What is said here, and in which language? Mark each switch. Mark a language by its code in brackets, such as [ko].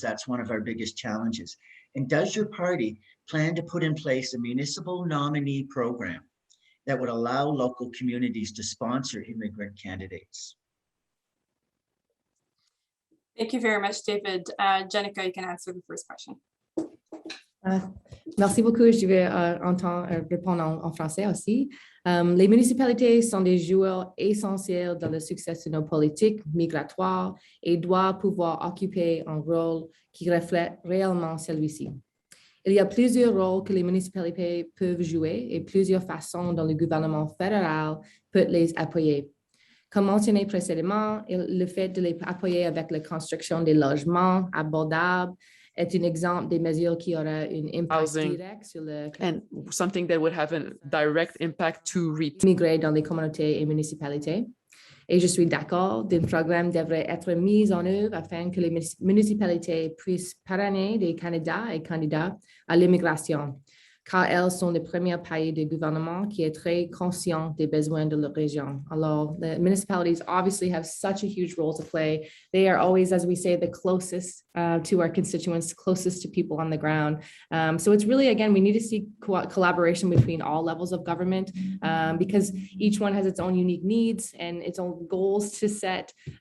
[en] That's one of our biggest challenges. And does your party plan to put in place a municipal nominee program that would allow local communities to sponsor immigrant candidates? Thank you very much, David. Jenica, you can answer the first question. [fr] Merci beaucoup. Je vais répondre en français aussi. Les municipalités sont des joueurs essentiels dans le succès de nos politiques migratoires et doivent pouvoir occuper un rôle qui reflète réellement celui-ci. Il y a plusieurs rôles que les municipalités peuvent jouer et plusieurs façons dont le gouvernement fédéral peut les appuyer. Comme mentionné précédemment, le fait de les appuyer avec la construction des logements abordables est un exemple des mesures qui aura un impact direct sur le [en] and something that would have a direct impact to [fr] immigrer dans les communautés et municipalités. Et je suis d'accord, d'un programme devrait être mis en œuvre afin que les municipalités puissent parrainer des candidats et candidates à l'immigration, car elles sont le premier pays de gouvernement qui est très conscient des besoins de leur région. Alors, [en] the municipalities obviously have such a huge role to play. They are always, as we say, the closest to our constituents, closest to people on the ground. So it's really, again, we need to see collaboration between all levels of government because each one has its own unique needs and its own goals to set.